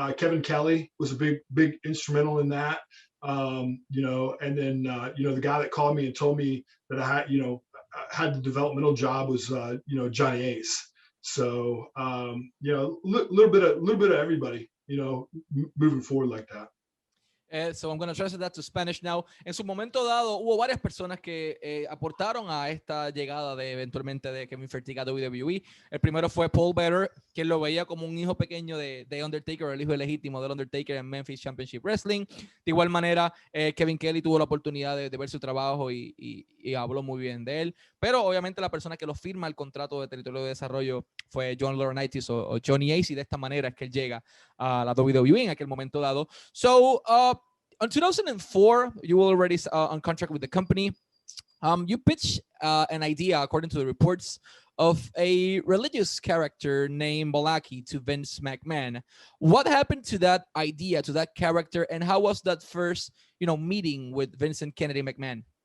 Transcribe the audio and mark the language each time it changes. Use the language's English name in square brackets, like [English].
[English] Kevin Kelly was a big instrumental in that. And then the guy that called me and told me that I had the developmental job was Johnny Ace. So little bit of everybody, moving forward like that. So I'm going to translate that to Spanish now. [Spanish] En su momento dado, hubo varias personas que aportaron a esta llegada eventualmente de Kevin Fertitta a WWE. El primero fue Paul Bearer, quien lo veía como un hijo pequeño de Undertaker, el hijo legítimo del Undertaker en Memphis Championship Wrestling. De igual manera, Kevin Kelly tuvo la oportunidad de ver su trabajo y habló muy bien de él. Pero obviamente la persona que lo firma el contrato de territorio de desarrollo fue John Laurinaitis o Johnny Ace, y de esta manera es que él llega a la WWE en aquel momento dado. [English] So, in 2004, you were already on contract with the company. You pitched an idea, according to the reports, of a religious character named Malaki to Vince McMahon. What happened to that idea, to that character, and how was that first, meeting with Vincent Kennedy McMahon?